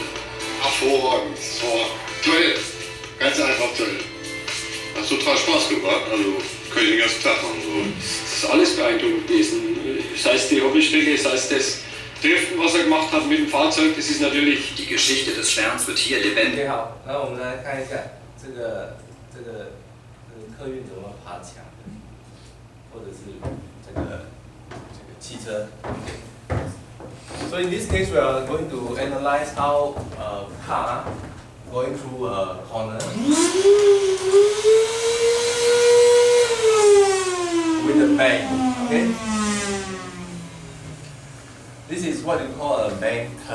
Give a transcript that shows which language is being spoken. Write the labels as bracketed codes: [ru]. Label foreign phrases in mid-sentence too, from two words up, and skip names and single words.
[de] Hervorragend. Oh, toll. Ganz einfach toll. Hat total Spaß gebracht. Also kann ich den ganzen Tag machen. So. Das ist alles beeindruckend gewesen. Sei es die Hobelstrecke, sei es das Driften, was er gemacht hat mit dem Fahrzeug, das ist natürlich... Die Geschichte des Sterns wird hier lebendig. [zh] 好，那我们来看一下这个客运怎么爬墙的，或者是这个汽车。 [en] So in this case, we are going to analyze how a car going through a corner with a bang. Okay. This is what you call a bank turn.